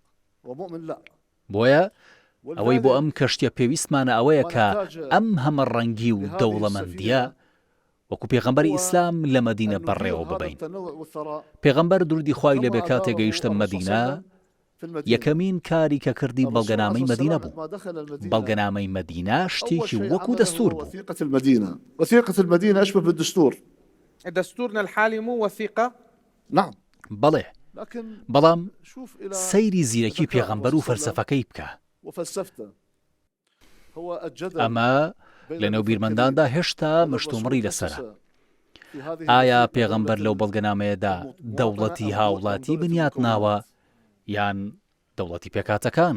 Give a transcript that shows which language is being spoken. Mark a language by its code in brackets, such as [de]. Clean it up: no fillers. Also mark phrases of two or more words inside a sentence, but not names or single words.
[ckb] بۆیە ئەوەی بۆ ئەم کەشتیە پێویستمانە ئەوەیە کە ئەم هەمە ڕەنگی و دەوڵەمەندیە وەکو پێغەمبەری ئیسلام لە مەدینە بەڕێوە ببین. پێغەمبەر درودی خوای لەبێ کاتێک گەیشتە مەدینە یەکەمین کاری کە کردی بەڵگەنامەی مەدینە بوو. بەڵگەنامەی مەدینە شتێکی وەکو دەستور بوو. [ar] وثيقة المدينة أشبه بالدستور. دستورنا الحالي مو وثيقة؟ نعم. [ckb] بەڵێ، بەڵام سەیری زیرەکی پێغەمبەر و فەلسەفەکەی بکە. ئەمە لە نێوبیرمەنداندا هێشتا مشتومڕی لەسرە. ئایا پێغەمبەر لەو بەڵگەنامەیەدا دەوڵەتی هاوڵاتی بنیات ناوە یان دەوڵەتی پێکاتەکان؟